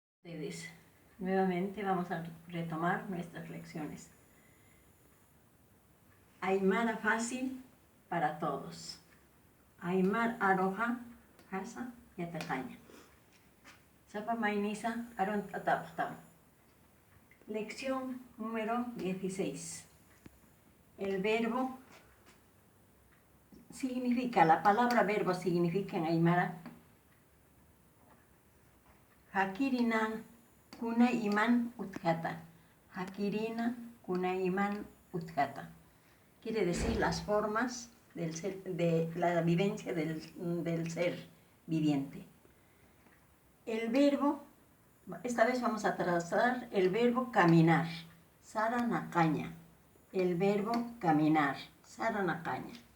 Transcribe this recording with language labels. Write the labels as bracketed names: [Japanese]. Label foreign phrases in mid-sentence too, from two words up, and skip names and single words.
[Spanish] Ustedes. Nuevamente vamos a retomar nuestras lecciones. Aymara fácil para todos. [Aymara] Aymar aroja hasa yataqaña. Sapa mainisa aron tataptam. [Spanish] Lección número 16. El verbo significa, la palabra verbo significa en aymara [Aymara] hakirina kuna iman utkata. Hakirina kuna iman utkata. [Spanish] Quiere decir las formas del ser, de la vivencia del ser viviente. El verbo, esta vez vamos a trazar el verbo caminar, saranakaña. El verbo caminar, saranakaña.